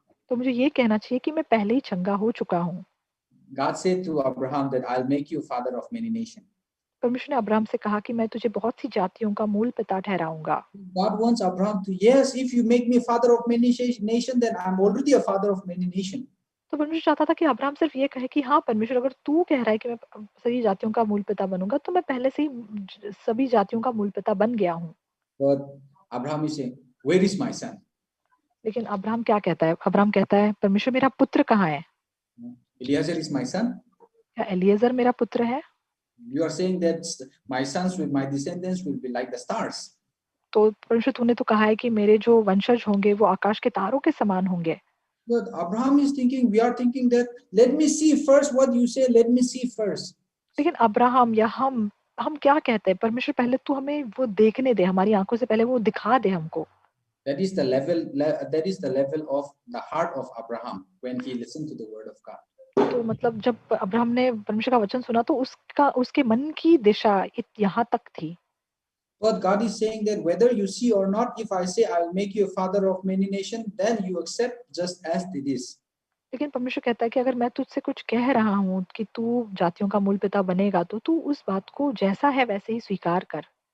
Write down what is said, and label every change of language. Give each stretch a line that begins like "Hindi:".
Hindi: तो मुझे ये कहना चाहिए कि मैं पहले ही चंगा हो चुका हूँ।
English: God said to Abraham that I'll make you father of many nations.
Hindi: परमेश्वर ने अब्राहम से कहा कि मैं तुझे बहुत सी जातियों का मूल पिता ठहराऊंगा।
English: God wants Abraham to, yes, if you make me father of many nations, then I'm already a father of many nations.
Hindi: तो परमेश्वर चाहता था कि अब्राहम सिर्फ ये कहे कि हाँ परमेश्वर, अगर तू कह रहा है कि मैं सभी जातियों का मूल पिता बनूंगा, तो मैं पहले से ही सभी जातियों का मूल पिता बन गया हूँ।
English: But Abraham is saying, where is my son?
Hindi: लेकिन अब्राहम क्या कहता है? अब्राहम कहता है, परमेश्वर मेरा पुत्र कहाँ है?
English: Eliezer is my son.
Hindi: क्या एलिएजर मेरा पुत्र है?
English: You are saying that my sons with my descendants will be like the stars.
Hindi: तो परमेश्वर तूने तो कहा है कि मेरे जो वंशज होंगे वो आकाश के तारों के समान होंगे।
English: But Abraham is thinking, we are thinking that let me see first what you say, let me see first.
Hindi: लेकिन अब्राहम या हम क्या कहते हैं? परमेश्वर पहले तू हमें वो देखने दे, हमारी आंखों से पहले वो दिखा दे हमको।
English: That is the level of the heart of Abraham when he listened to the word of God.
Hindi: तो मतलब जब अब्राहम ने परमेश्वर का वचन सुना, तो उसके मन की दिशा यहाँ तक थी।
English: But God is saying that whether you see or not, if I say I will make you a father of many nations, then you accept just as it is.
Hindi: लेकिन परमेश्वर कहता है कि अगर मैं तुझसे कुछ कह रहा हूँ कि तू जातियों का मूल पिता बनेगा, तो तू उस बात को जैसा है वैसे ही स्वीकार कर।